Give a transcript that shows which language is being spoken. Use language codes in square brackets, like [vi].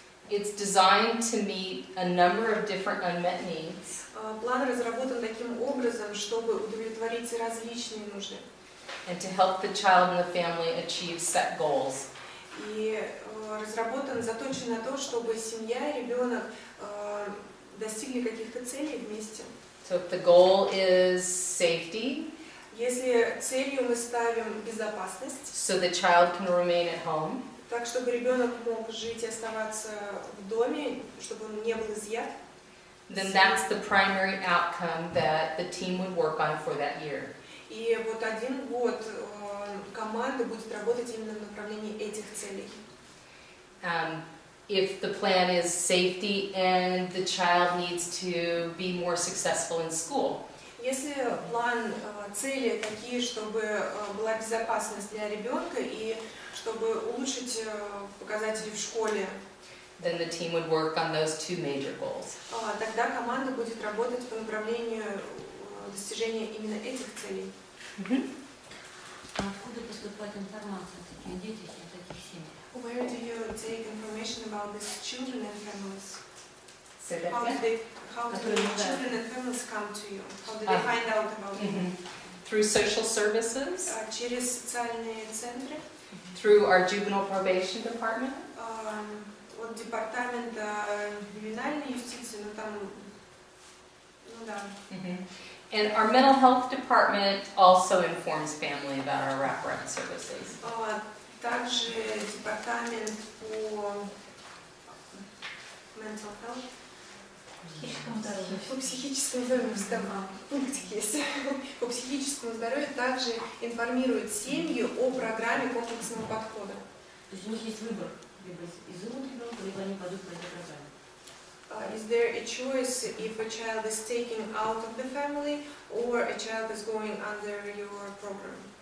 [en] It's designed to meet a number of different unmet needs. [ru] План разработан таким образом, чтобы удовлетворить различные нужды. [en] And to help the child and the family achieve set goals. [ru] И разработан, заточен на то, чтобы семья и ребенок достигли каких-то целей вместе. [en] So if the goal is safety, [ru] если целью мы ставим безопасность, [en] so the child can remain at home, [ru] так чтобы ребенок мог жить и оставаться в доме, чтобы он не был изъят, [en] then that's the primary outcome that the team would work on for that year. [ru] И вот 1 год команда будет работать именно в направлении этих целей. [en] If the plan is safety and the child needs to be more successful in school, [ru] если план, цели такие, чтобы была безопасность для ребенка и чтобы улучшить показатели в школе, [en] then the team would work on those 2 major goals. [ru] Тогда команда будет работать по направлению достижения именно этих целей. Откуда поступает информация о таких детях и о таких семьях? [en] Where do you take information about these children and families? So that How do the children and families come to you? How do they find out about you? Through social services, [ru] Через социальные центры, [en] through our juvenile probation department, [ru] от департамента ювенальной юстиции, ну там, ну да. [en] and our mental health department also informs family about our wraparound services. [ru] Также департамент по [en] mental health, [ru] по психическому здоровью, пунктик есть, по психическому здоровью также информирует семью о программе комплексного подхода. То есть у них есть выбор, либо изымут ребенка, либо они пойдут по этой программе. [en] Is there a choice if a child is taken out of the family or a child is going under your program?